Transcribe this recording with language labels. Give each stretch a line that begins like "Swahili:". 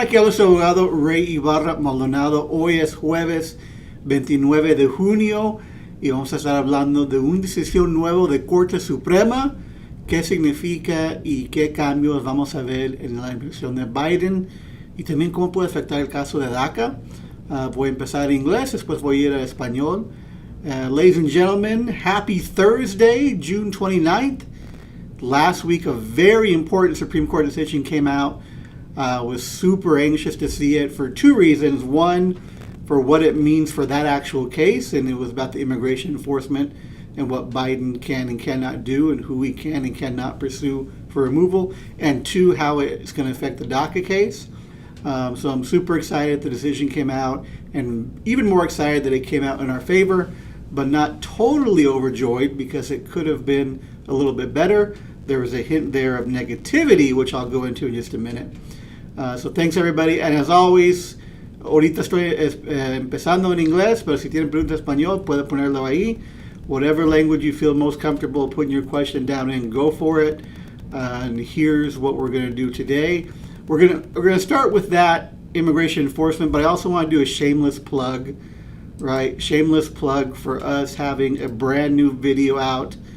Spanish: Aquí habla su abogado Ray Ibarra Maldonado. Hoy es jueves 29 de junio y vamos a estar hablando de una decisión nueva de Corte Suprema, qué significa y qué cambios vamos a ver en la administración de Biden y también cómo puede afectar el caso de DACA. Voy a empezar en inglés, después voy a ir a español.
English: Ladies and gentlemen, happy Thursday, June 29th. Last week, a very important Supreme Court decision came out. Was super anxious to see it for two reasons. One, for what it means for that actual case, and it was about the immigration enforcement and what Biden can and cannot do and who he can and cannot pursue for removal. And two, how it's going to affect the DACA case. So I'm super excited the decision came out, and even more excited that it came out in our favor, but not totally overjoyed because it could have been a little bit better. There was a hint there of negativity, which I'll go into in just a minute. So thanks everybody, and as always,
Spanish: ahorita estoy empezando en inglés, pero si tienen preguntas en español, puede ponerlo ahí.
English: Whatever language you feel most comfortable putting your question down in, go for it. And here's what we're going to do today. We're going to start with that immigration enforcement, but I also want to do a shameless plug, right? Shameless plug for us having a brand new video out.